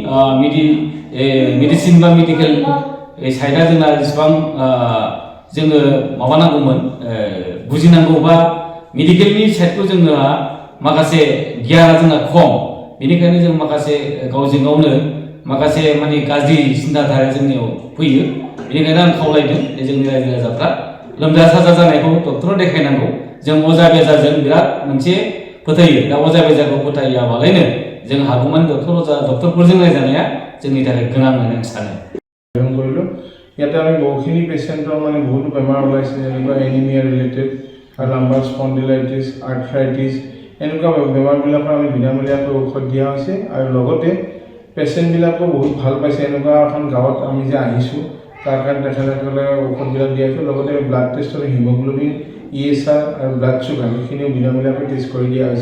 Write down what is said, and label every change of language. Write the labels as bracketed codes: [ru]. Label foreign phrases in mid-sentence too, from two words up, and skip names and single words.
[brx] मेडिसिन बा [en] medical sideआ [brx] जोंना जेसेबां जोङो माबानांगौमोन बुजिनांगौ बा [en] medicalनि sideखौ [brx] जोंहा माखासे गियाना जोंना खम, बेनिखायनो जों माखासे गावजों गावनो माखासे माने गाज्रि सिन्ताधाराया जोंनियाव फैयो। बेनिखायनो आं खावलायदों जे जोंनि रायजो राजाफ्रा लोमजा साजा जानायखौ डक्टराव देखायनांगौ। जों अजा बेजाजों बिराद मोनसे फोथायो, दा अजा बेजाखौ फोथायाबालायनो जों हागौमानि डक्टरफोरजों रायजानाया जोंनि थाखाय गोनां होननानै आं सानो। [as] ইয়াতে আমি বহুখিনি পেচেণ্টৰ মানে বহুতো বেমাৰ ওলাইছে, যেনেকুৱা [en] anemia related [as] আৰু [en] lumbar spondylitis, arthritis [as] এনেকুৱা বেমাৰবিলাকৰ আমি বিনামূলীয়াকৈ ঔষধ দিয়া হৈছে আৰু লগতে পেচেণ্টবিলাকো বহুত ভাল পাইছে। এনেকুৱা এখন গাঁৱত আমি যে আহিছোঁ তাৰ কাৰণে তেখেতসকলে ঔষধবিলাক দিয়া হৈছে, লগতে [en] blood test [as] আৰু হিমগ্ল'বিন, ESR আৰু [en] blood sugar [as] এইখিনিও বিনামূলীয়াকৈ টেষ্ট কৰি দিয়া হৈছে।